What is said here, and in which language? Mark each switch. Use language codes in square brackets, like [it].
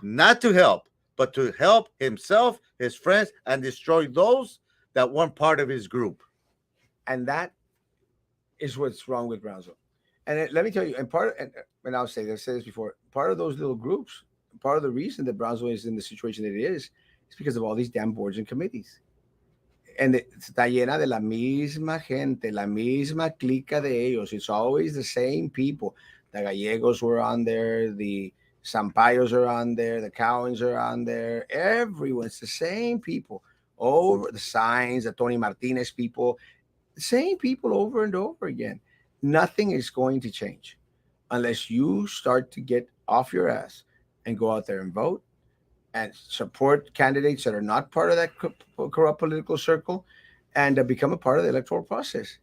[en] Not to help, but to help himself, his friends, and destroy those that weren't part of his group. And that is what's wrong with Brownsville. And let me tell you, and I'll say this, I said this before, part of those little groups, part of the reason that Brownsville is in the situation that it is because of all these damn boards and committees. And [es] está llena de la misma gente, la misma clica de ellos. [en] It's always the same people. The Gallegos were on there, the Sampayos are on there, the Cowens are on there. Everyone's the same people. Over the signs, the Tony Martinez people, the same people over and over again. Nothing is going to change unless you start to get off your ass and go out there and vote and support candidates that are not part of that corrupt political circle and become a part of the electoral process.